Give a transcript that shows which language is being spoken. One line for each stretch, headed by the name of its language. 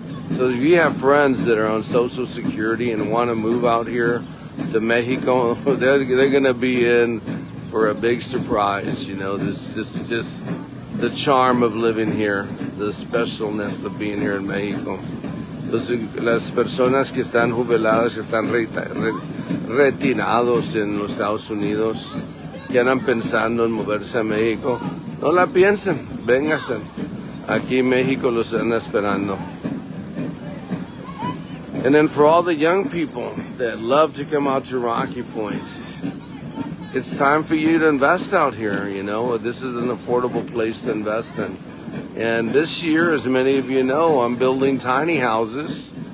English: So if you have friends that are on Social Security and want to move out here to Mexico, they're going to be in for a big surprise. You know, this is just the charm of living here, the specialness of being here in Mexico.
Spanish: Entonces, las personas que están jubiladas, que están retirados en los Estados Unidos, que andan pensando en moverse a México, no la piensen, vénganse. Aquí en México los están esperando.
English: And then for all the young people that love to come out to Rocky Point, it's time for you to invest out here. You know, this is an affordable place to invest in. And this year, as many of you know, I'm building tiny houses.